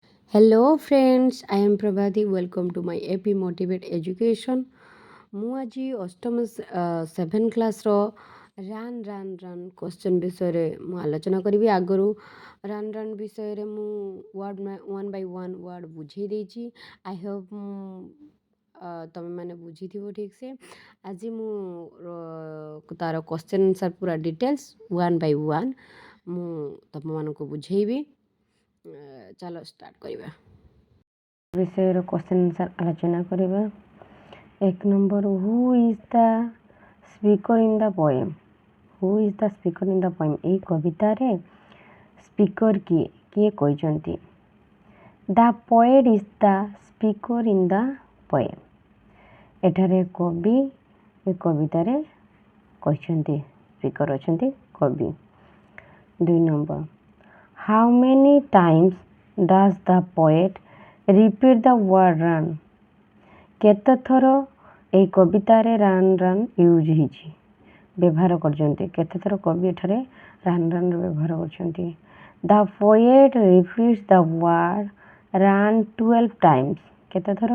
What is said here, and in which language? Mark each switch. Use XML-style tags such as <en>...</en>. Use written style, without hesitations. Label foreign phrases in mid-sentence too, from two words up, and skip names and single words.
<en>Hello friends, I am Prabhati. Welcome to my AP Motivate Education.</en> <or>ମୁଁ ଆଜି ଅଷ୍ଟମ</or> <en>seven class run question</en> <or>ବିଷୟରେ ମୁଁ ଆଲୋଚନା କରିବି। ଆଗରୁ ରନ୍ ବିଷୟରେ ମୁଁ</or> <en>one by one word</en> <or>ବୁଝେଇ ଦେଇଛି।</or> <en>I hope</en> <or>ତମେମାନେ ବୁଝିଥିବ ଠିକ୍ ସେ। ଆଜି ମୁଁ ତାର</or> <en>question answer</en> <or>ପୁରା</or> <en>details one by one</en> <or>ମୁଁ ତମମାନଙ୍କୁ ବୁଝେଇବି। ଚାଲ ଷ୍ଟାର୍ଟ କରିବା। ବିଷୟର</or> <en>question answer</en> <or>ଆଲୋଚନା କରିବା।</or> <en>1 number, who is the speaker in the poem? Who is the speaker in the poem?</en> <or>ଏହି କବିତାରେ ସ୍ପିକର କିଏ କହିଛନ୍ତି?</or> <en>The poet is the speaker in the poem.</en> <or>ଏଠାରେ କବି ଏ କବିତାରେ କହିଛନ୍ତି, ସ୍ପିକର ଅଛନ୍ତି କବି।</or> <en>2 number, how many times does the poet repeat the word run?</en> <or>କେତେ ଥର ଏହି କବିତାରେ</or> <en>run use</en> <or>ହେଇଛି, ବ୍ୟବହାର କରିଛନ୍ତି। କେତେ ଥର କବି ଏଠାରେ ରନ୍ର ବ୍ୟବହାର କରିଛନ୍ତି।</or> <en>the poet repeats the word run 12 times.</en> <or>କେତେ ଥର?</or>